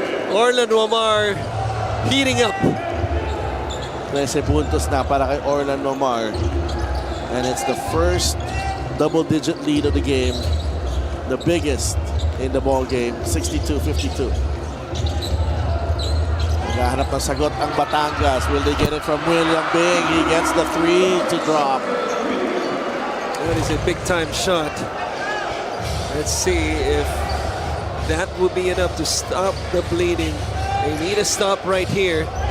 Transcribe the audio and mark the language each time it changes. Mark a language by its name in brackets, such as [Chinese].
[English] Orlan Momar heating up. [Filipino] 13 puntos na para kay Orlan Momar. [English] And it's the first double-digit lead of the game. The biggest in the ball game, 62-52. [Filipino] Naghahanap ng sagot ang Batangas. [English] Will they get it from William Bing? He gets the 3 to drop. That is a big-time shot. Let's see if that would be enough to stop the bleeding. They need a stop right here.